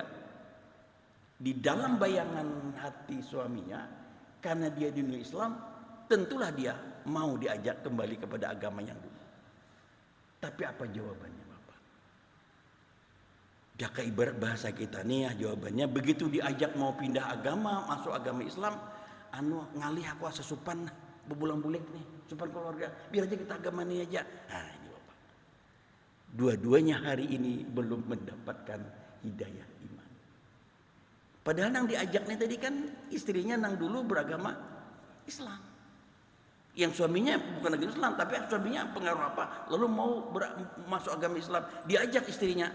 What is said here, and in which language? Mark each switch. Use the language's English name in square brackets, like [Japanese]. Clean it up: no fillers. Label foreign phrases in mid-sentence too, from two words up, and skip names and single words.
[Indonesian] Di dalam bayangan hati suaminya, karena dia di dunia Islam, tentulah dia mau diajak kembali kepada agama yang dulu. Tapi apa jawabannya Bapak? Jaka ibarat bahasa kita nih ya, jawabannya begitu diajak mau pindah agama, masuk agama Islam, [Banjar] ngalih aku asa supan bebulang-bulik nih, supan keluarga, biar aja kita agama ini aja. [Indonesian] Nah ini Bapak, dua-duanya hari ini belum mendapatkan hidayah iman. Padahal yang diajaknya tadi kan istrinya nang dulu beragama Islam. Yang suaminya bukan agama Islam, tapi suaminya pengaruh apa? Lalu mau masuk agama Islam, diajak istrinya.